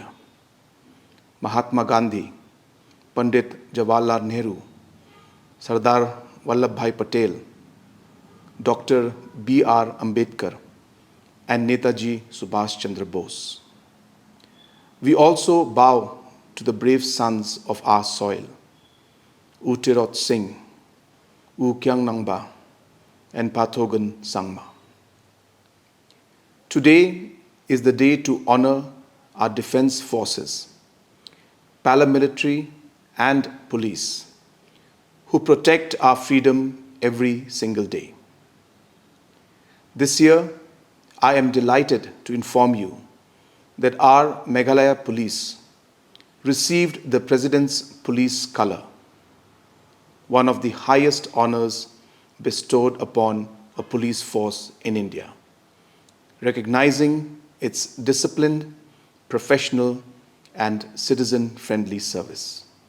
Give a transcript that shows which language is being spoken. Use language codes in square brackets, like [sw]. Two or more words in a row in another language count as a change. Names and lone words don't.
[en] Mahatma Gandhi, Pandit Jawaharlal Nehru, Sardar Vallabhbhai Patel, Dr. B.R. Ambedkar, and Netaji Subhash Chandra Bose. We also bow to the brave sons of our soil, U Tirot Singh, U Kyang Rangbah, and Pathogan Sangma. Today is the day to honor our defense forces, paramilitary and police, who protect our freedom every single day. This year, I am delighted to inform you that our Meghalaya police received the President's Police Colour, one of the highest honors bestowed upon a police force in India, recognizing its disciplined, professional, and citizen-friendly service.